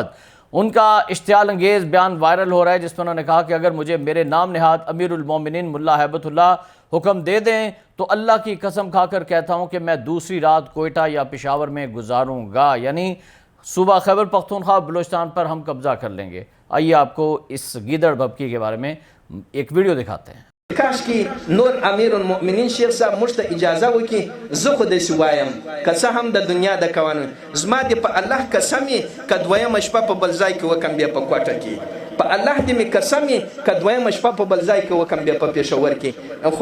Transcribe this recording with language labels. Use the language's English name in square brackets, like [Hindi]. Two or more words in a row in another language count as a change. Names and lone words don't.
[Urdu] ان کا اشتعال انگیز بیان وائرل ہو رہا ہے جس میں انہوں نے کہا کہ اگر مجھے میرے نام نہاد امیر المومنین ملا ہیبت اللہ حکم دے دیں تو اللہ کی قسم کھا کر کہتا ہوں کہ میں دوسری رات کوئٹہ یا پشاور میں گزاروں گا. یعنی صوبہ خیبر پختونخوا بلوچستان پر ہم قبضہ کر لیں گے. آئیے آپ کو اس گیدڑ بھبکی کے بارے میں ایک ویڈیو دکھاتے ہیں. [Pashto] کاش کې نور امیر المؤمنین شیخ صاحب موږ ته اجازه وکړي، زه خو داسې وایم که څه هم د دنیا د قوانین زما دې په الله قسم یې که دویمه شپه په بل ځای کې وکم بیا په کوټه کې، په الله دې مې قسم یې که دویمه شپه په بل ځای کې وکم بیا په پېښور کې.